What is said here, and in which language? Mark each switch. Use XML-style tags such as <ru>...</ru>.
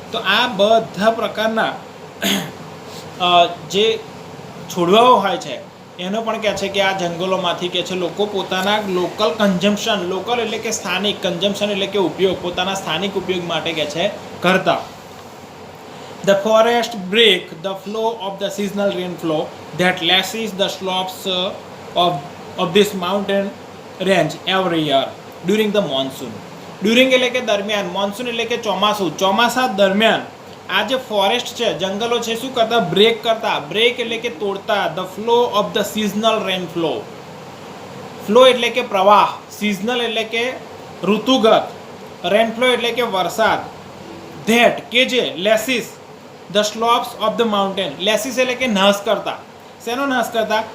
<gu>તો આ બધા પ્રકારના જે છોડવાઓ હોય છે એનો પણ કહે છે કે આ જંગલોમાંથી કહે છે લોકો પોતાના</gu> <en>local consumption,</en> <gu>લોકલ એટલે કે સ્થાનિક, કન્ઝમ્પશન એટલે કે ઉપયોગ, પોતાના સ્થાનિક ઉપયોગ માટે કહે છે કરતા.</gu> <en>The forest break the flow of the seasonal rainflow that lashes the slopes of this mountain range every year during the monsoon.</en> <gu>During એટલે કે દરમિયાન, મોન્સૂન એટલે કે ચોમાસું, ચોમાસા દરમિયાન આ જે ફોરેસ્ટ છે, જંગલો છે, શું કરતા? બ્રેક કરતા. બ્રેક એટલે કે તોડતા.</gu> <en>the flow of the seasonal rainflow,</en> <gu>flow એટલે કે પ્રવાહ, સિઝનલ એટલે કે ઋતુગત, રેનફ્લો એટલે કે વરસાદ, ધેટ કે જે</gu> <en>lashes the slopes of the mountain,</en> <gu>લેસીસ એટલે કે નાશ કરતા. શેનો નાશ કરતા?</gu>